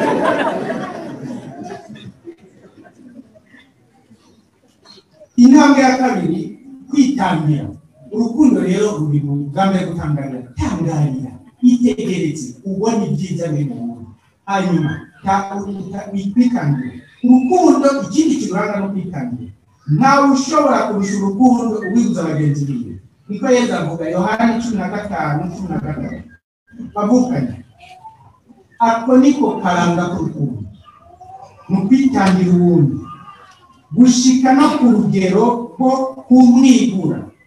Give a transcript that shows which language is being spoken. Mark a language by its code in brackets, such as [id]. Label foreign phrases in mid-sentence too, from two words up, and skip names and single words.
[rn] Intambwe ya kabiri, kwitangira. Urukundo rero ruri mu mugambi wo gutangarira. Tangarira, itegereze, ubone ibyiza biri mu muntu. Hanyuma kwitangira. Urukundo ikindi kiranga no kwitangira. Ntawe ushobora kurusha urukundo uwibuza bagenzi biwe. Niko Yesu avuga Yohana 15:13 bavukanye. Ako niko karanga k'urukundo, mu kwitangira uwundi, gushika no ku rugero ko kumwigura.